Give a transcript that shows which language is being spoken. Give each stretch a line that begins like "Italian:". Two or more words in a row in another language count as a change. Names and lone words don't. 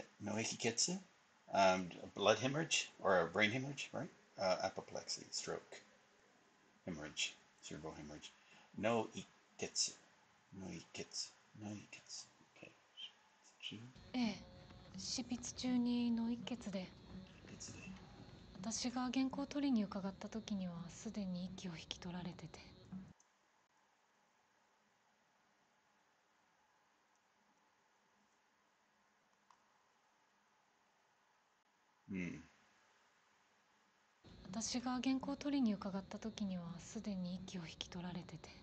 Japanese: 脳溢血?
English: Blood hemorrhage or a brain hemorrhage, right? Apoplexy, stroke, hemorrhage, cerebral hemorrhage.
Japanese: 脳溢血。脳溢血。脳溢血.
English: Okay.
Japanese: ええ、執筆中に脳一血で。私が原稿を取りに伺った時にはすでに息を引き取られてて。私が原稿を取りに伺った時にはすでに息を引き取られてて。